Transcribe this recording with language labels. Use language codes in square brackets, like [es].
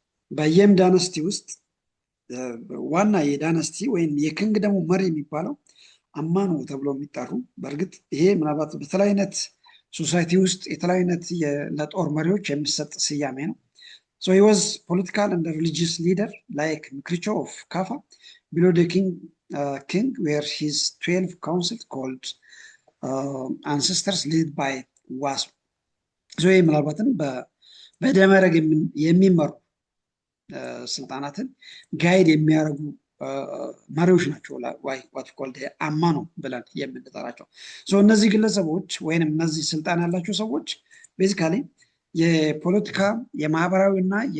[am] በየም ዳነስቲ ውስጥ ዋና የዳነስቲ ወይም የኪንግደሙ መሪ የሚባለው አማኖ ተብሎ የሚጠሩ፣ በእርግጥ ይሄ ምናልባት በተለያዩ አይነት ሶሳይቲ ውስጥ የተለያዩ አይነት ለጦር መሪዎች የሚሰጥ ስያሜ ነው። [en] he was political and religious leader like Mkricho of Kafa. Below the king were his 12 councils called ancestors led by Wasu. [am] ይህ ምናልባትም በደመረግ የሚመሩ ስልጣናትን ጋይድ የሚያደርጉ መሪዎች ናቸው። [en] ዋት ኮልድ [am] አማኖ ብለን የምንጠራቸው እነዚህ ግለሰቦች ወይም እነዚህ ስልጣን ያላቸው ሰዎች ቤዚካሊ የፖለቲካ የማህበራዊ እና